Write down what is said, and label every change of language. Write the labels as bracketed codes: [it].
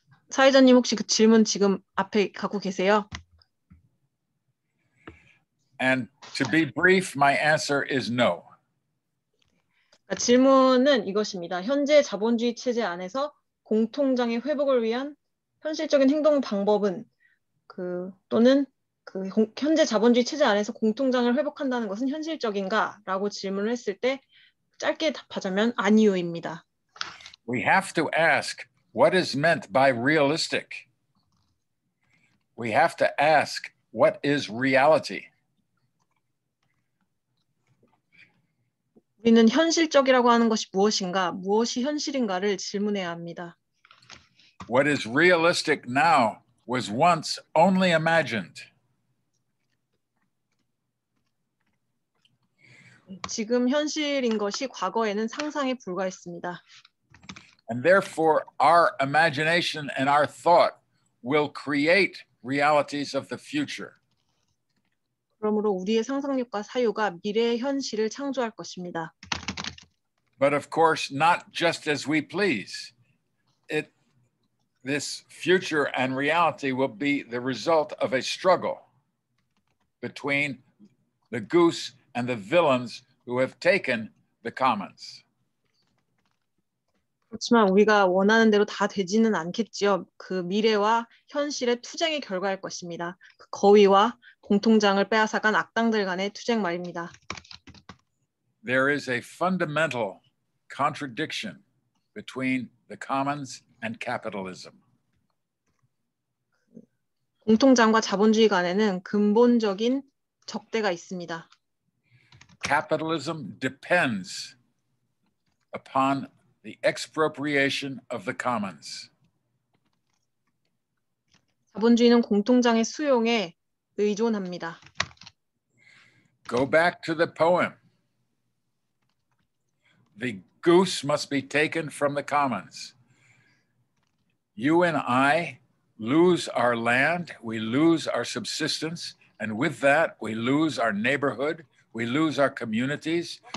[ko] 사회자님 혹시 그 질문 지금 앞에 갖고 계세요? [en] And to be brief, my answer is no. [ko] 질문은 이것입니다. 현재 자본주의 체제 안에서 공통장의 회복을 위한 현실적인 행동 방법은 또는 현재 자본주의 체제 안에서 공통장을 회복한다는 것은 현실적인가? 라고 질문을 했을 때 짧게 답하자면 아니요입니다. [en] We have to ask what is meant by realistic. We have to ask what is reality. [ko] 우리는 현실적이라고 하는 것이 무엇인가, 무엇이 현실인가를 질문해야 합니다. [en] What is realistic now was once only imagined. [ko] 지금 현실인 것이 과거에는 상상에 불과했습니다. [en] And therefore, our imagination and our thought will create realities of the future. [ko] 그러므로 우리의 상상력과 사유가 미래의 현실을 창조할 것입니다. [en] But of course, not just as we please. This future and reality will be the result of a struggle between the goose and the villains who have taken the commons. [ko] 그렇지만 우리가 원하는 대로 다 되지는 않겠지요. 그 미래와 현실의 투쟁의 결과일 것입니다. 그 거위와 공통장을 빼앗아간 악당들 간의 투쟁 말입니다. [en] There is a fundamental contradiction between the commons and capitalism. [ko] 공통장과 자본주의 간에는 근본적인 적대가 있습니다. [en] Capitalism depends upon the expropriation of the commons. [ko] 자본주의는 공통장의 수용에 의존합니다. [en] Go back to the poem. The goose must be taken from the commons. You and I lose our land, we lose our subsistence, and with that, we lose our neighborhood, we lose our communities.